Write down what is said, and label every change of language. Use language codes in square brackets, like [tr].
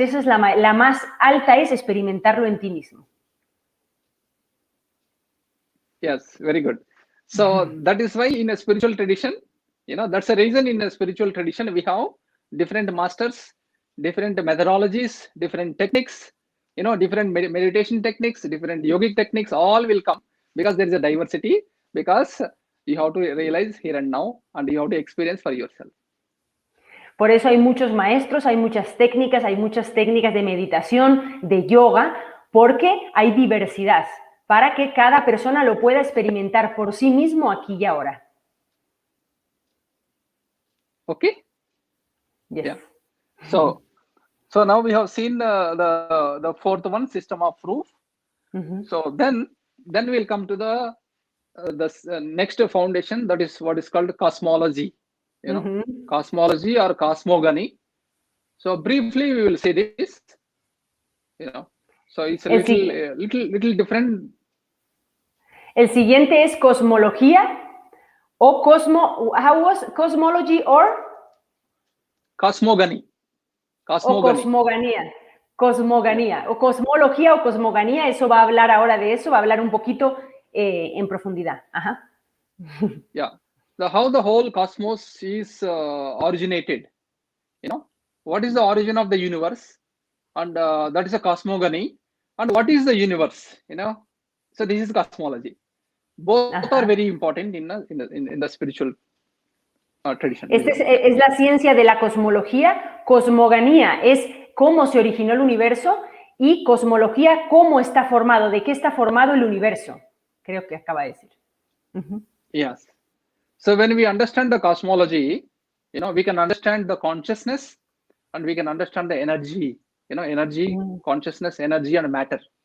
[es] Esa es la más alta, es experimentarlo en ti mismo. [en] Yes, very good. So that is why in a spiritual tradition, you know, that's the reason in a spiritual tradition we have different masters, different methodologies, different techniques, you know, different meditation techniques, different yogic techniques, all will come because there is a diversity, because you have to realize here and now and you have to experience for yourself. Por eso hay muchos maestros, hay muchas técnicas de meditación, de yoga, porque hay diversidad, para que cada persona lo pueda experimentar por sí mismo aquí y ahora. Okay. Yes. Yeah. So now we have seen the fourth one, system of proof. So then we'll come to the next foundation, that is what is called cosmology. Cosmology or cosmogony. So briefly we will say this. So it's a little different. [es] El siguiente es cosmología o [en] how was cosmology or cosmogony. [es] O cosmogonía. Cosmogonía. O cosmología o cosmogonía, eso va a hablar ahora de eso, va a hablar un poquito en profundidad. Ajá. [en] Yeah. How the whole cosmos is originated. What is the origin of the universe? And that is a cosmogony. And what is the universe? So this is cosmology. Both are very important in the spiritual tradition. [es] Esta es la ciencia de la cosmología. Cosmogonía es cómo se originó el universo y cosmología cómo está formado, de qué está formado el universo. Creo que acaba de decir. [en] Yes. So when we understand the cosmology, we can understand the consciousness and we can understand the energy. Energy, consciousness, energy and matter.